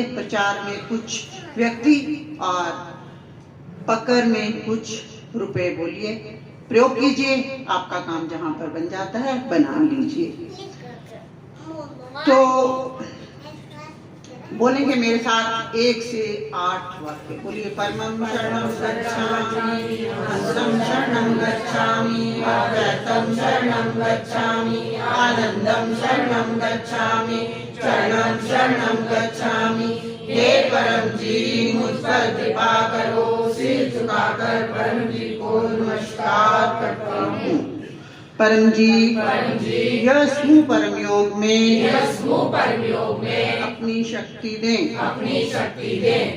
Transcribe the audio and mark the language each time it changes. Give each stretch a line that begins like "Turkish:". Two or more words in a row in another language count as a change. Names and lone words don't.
Hindi: प्रचार में कुछ व्यक्ति और पकड़ में कुछ रुपए बोलिए, प्रयोग कीजिए। आपका काम जहां पर बन जाता है बना लीजिए। तो बोलेंगे मेरे साथ 1 से 8 वाक्य बोलिए।
Pali: परमं शरणं गच्छामि, हंसं शरणं गच्छामि, अद्वैतं शरणं गच्छामि, आनंदं शरणं गच्छामि, चरणं शरणं गच्छामि।
Hindi: हे परम जी मुझ पर कृपा करो, सिर झुकाकर परम जी को नमस्कार करता हूँ। परम जी यह समूह परम योग में अपनी शक्ति दें।